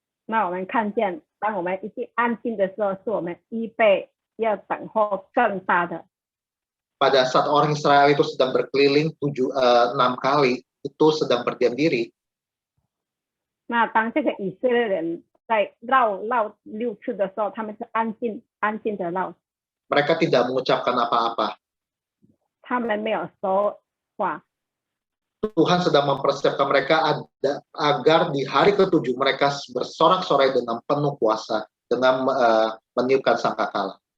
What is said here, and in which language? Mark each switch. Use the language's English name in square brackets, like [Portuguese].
[Chinese] 那我们看见，当我们一定安静的时候，是我们预备要等候更大的。 [Indonesian] Pada saat orang Israel itu sedang berkeliling 6 kali, itu sedang berdiam diri. [Chinese] 那当这个以色列人在绕6次的时候，他们是安静的绕， [Indonesian] Mereka tidak mengucapkan apa-apa. [Chinese] 他们没有说话。 [Indonesian] Tuhan sedang mempersiapkan mereka agar di hari ke-7 mereka bersorak-sorai dengan penuh kuasa, dengan meniupkan sangkakala.